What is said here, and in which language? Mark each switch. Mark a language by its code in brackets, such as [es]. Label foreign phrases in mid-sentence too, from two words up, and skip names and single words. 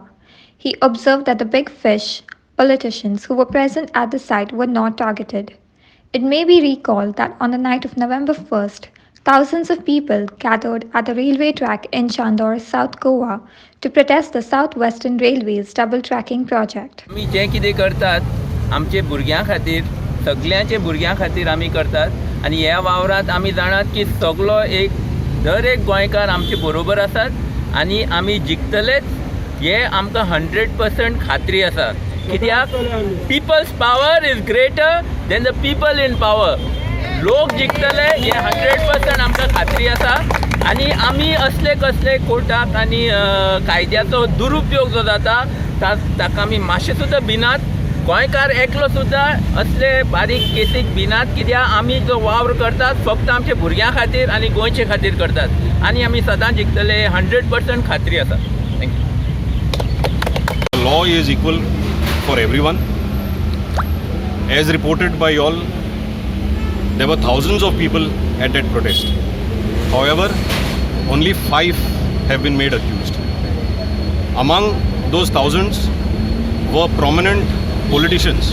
[en] He observed that the big fish, politicians who were present at the site, were not targeted. It may be recalled that on the night of November 1st, thousands of people gathered at the railway track in Chandor, South Goa, to protest the South Western Railway's double tracking project. [kok] सगळ्यांचे भुरग्यां खातीर आमी करतात आनी ह्या वावरांत आमी जाणात की सगळो दर एक गोंयकार आमचे बरोबर आसात आनी आमी जिखतलेच हे आमकां 100% खात्री आसा कित्याक [en] people's power is greater than the people in power [kok] लोक जिखतले हे 100% आमकां खात्री आसा आनी आमी असले कसले कोर्टाक आनी कायद्याचो दुरुपयोग जो जाता ताका आमी मातशें सुद्दां भिनात गोंयकार एकलो सुद्दां असले बारीक केसीक भिनात कित्याक आमी जो वावर करतात फक्त आमच्या भुरग्यां खातीर आनी गोंयचे खातीर करतात आनी आमी सदां जिखतले 100% खात्री आसा [en] The law is equal for everyone. As reported by all, there were thousands of people at that protest. However, only 5 have been made accused. Among those thousands were prominent politicians.